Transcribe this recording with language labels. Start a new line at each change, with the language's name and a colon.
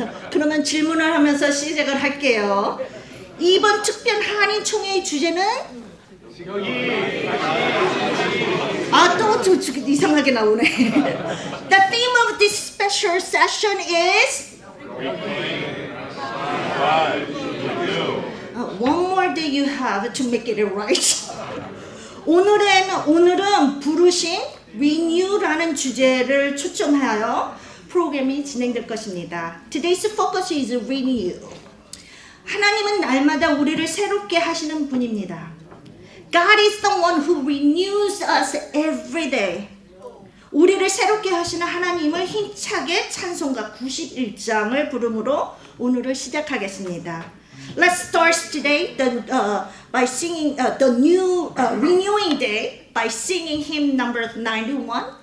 Korean: 그러면 질문을 하면서 시작을 할게요. 이번 특별 한인 총회의 주제는 또 이상하게 나오네.
English: The theme of this special session is one more day you have to make it right.
Korean: 오늘은 부르신 Renew라는 주제를 초점하여 프로그램이 진행될 것입니다.
English: Today's focus is Renew.
Korean: 하나님은 날마다 우리를 새롭게 하시는 분입니다.
English: God is the one who renews us every day.
Korean: 우리를 새롭게 하시는 하나님을 힘차게 찬송가 91장을 부름으로 오늘을 시작하겠습니다.
English: Let's start today by singing the new renewing day by singing hymn number 91.